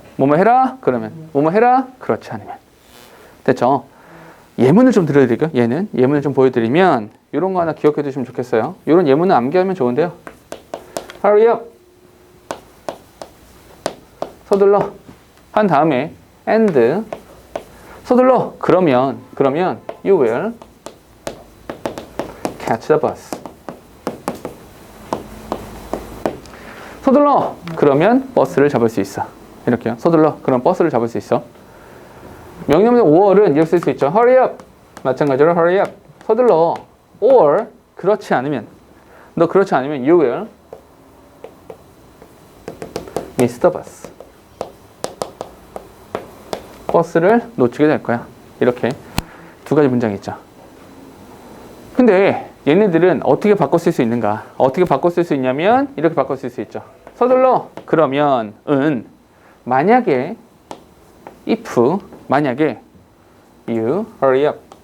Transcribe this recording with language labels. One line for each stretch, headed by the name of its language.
Korean: 뭐뭐 해라. 그러면 뭐뭐 해라. 그렇지 않으면. 됐죠? 예문을 좀 들려드릴게요. 예문을 좀 보여드리면 이런 거 하나 기억해 두시면 좋겠어요. 이런 예문은 암기하면 좋은데요.
English: Hurry up.
Korean: 서둘러. 한 다음에 and 서둘러. 그러면
English: you will catch the bus.
Korean: 서둘러. 그러면 버스를 잡을 수 있어. 이렇게요. 서둘러. 그럼 버스를 잡을 수 있어. 명령문 or은 이렇게 쓸 수 있죠.
English: Hurry up.
Korean: 마찬가지로
English: hurry up.
Korean: 서둘러.
English: or
Korean: 그렇지 않으면
English: you will miss the bus.
Korean: 버스를 놓치게 될 거야. 이렇게 두 가지 문장이 있죠. 근데 얘네들은 어떻게 바꿔 쓸 수 있는가? 어떻게 바꿔 쓸 수 있냐면 이렇게 바꿔 쓸 수 있죠. 서둘러. 그러면 만약에 만약에
English: you hurry up.